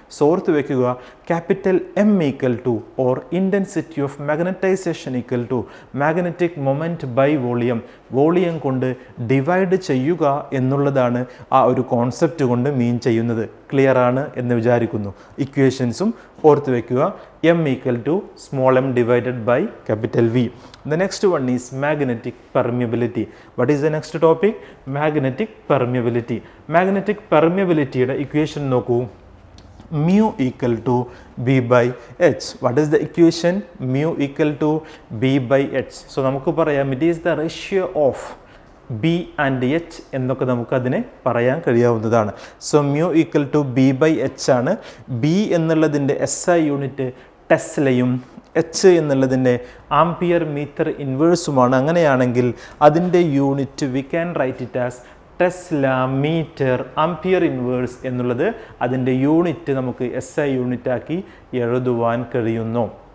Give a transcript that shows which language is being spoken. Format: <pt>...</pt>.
<ml>സോർത്ത് വെക്കുക,</ml> <en>capital M equal to or intensity of magnetisation equal to magnetic moment by volume,</en> <ml>volume കൊണ്ട് divide ചെയ്യുക എന്നുള്ളതാണ് ആ ഒരു കോൺസെപ്റ്റ് കൊണ്ട് മീൻ ചെയ്യുന്നത്. ക്ലിയർ ആണ് എന്ന് വിചാരിക്കുന്നു. ഇക്വേഷൻസും ഓർത്ത് വെക്കുക.</ml> <en>M equal to small m divided by capital V. The next one is magnetic permeability. What is the next topic? Magnetic permeability. Magnetic permeability യുടെ equation നോക്കൂ. mu equal to b by h. What is the equation? Mu equal to b by h. So</en> <ml>നമുക്ക് പറയാം</ml> <en>it is the ratio of b and h</en> <ml>എന്നൊക്കെ നമുക്ക് അതിനെ പറയാൻ കഴിയാവുന്നതാണ്.</ml> <en>So mu equal to b by h ആണ്.</en> <ml>b എന്നുള്ളതിൻ്റെ SI unit ടെസ്ലയും H എന്നുള്ളതിൻ്റെ ampere metre ഇൻവേഴ്സുമാണ്. അങ്ങനെയാണെങ്കിൽ അതിൻ്റെ unit</ml> <en>we can write it as tesla metre ampere inverse</en> <ml>എന്നുള്ളത് അതിൻ്റെ യൂണിറ്റ് നമുക്ക് SI യൂണിറ്റ് ആക്കി എഴുതുവാൻ കഴിയുന്നു.</ml>